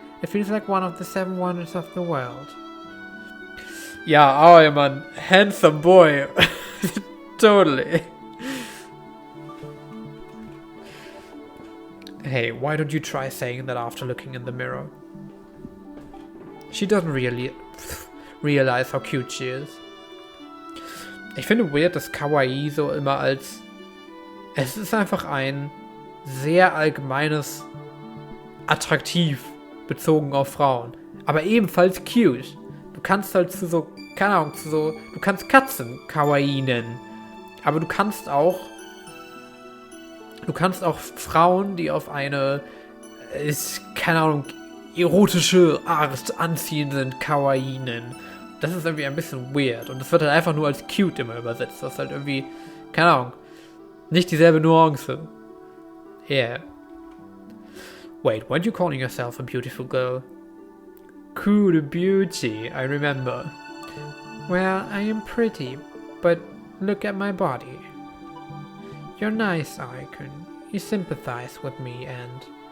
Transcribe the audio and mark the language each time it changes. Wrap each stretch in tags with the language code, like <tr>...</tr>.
<en>It feels like one of the 7 wonders of the world. Yeah, I am a handsome boy. Totally. Hey, why don't you try saying that after looking in the mirror? She doesn't really realize how cute she is.</en> <de>Ich finde weird, dass Kawaii so immer als... Es ist einfach ein sehr allgemeines attraktiv bezogen auf Frauen. Aber ebenfalls cute. Du kannst halt zu so, keine Ahnung, zu so... Du kannst Katzen Kawaii nennen. Aber du kannst auch Frauen, die auf eine, keine Ahnung, erotische Art anziehen sind, Kawaii nennen. Das ist irgendwie ein bisschen weird. Und das wird halt einfach nur als cute immer übersetzt. Das ist halt irgendwie, keine Ahnung, nicht dieselbe Nuance.</de> <en>Yeah. Wait, weren't you calling yourself a beautiful girl? Cool beauty, I remember. Well, I am pretty, but look at my body. You're nice, Aikun. You sympathize with me and...</en>